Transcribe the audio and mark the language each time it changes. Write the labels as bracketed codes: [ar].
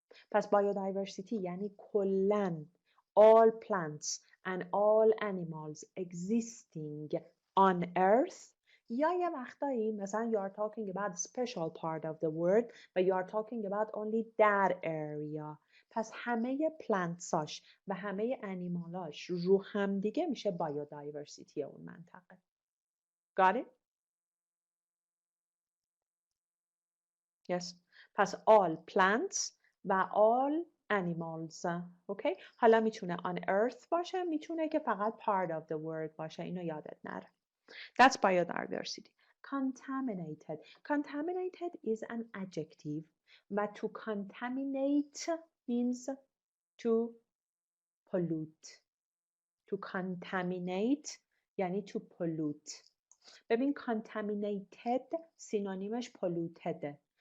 [en] پس biodiversity [fa] یعنی کلاً [en] all plants and all animals existing on earth [fa] یا یه وقتایی مثلا [en] you are talking about special part of the world و you are talking about only that area. [fa] پس همه plantsaش و همه animalaش رو هم دیگه میشه biodiversity اون منطقه. [en] Got it? Yes. پس all plants و all animals. Okay? [fa] حالا میتونه [en] on earth [fa] باشه، میتونه که فقط [en] part of the world [fa] باشه. اینو یادت نره. [en] That's biodiversity. [fa] Contaminated. [en] Contaminated is an adjective. و to contaminate means to pollute. To contaminate یعنی to pollute. [fa] ببین contaminated سینونیمش polluted.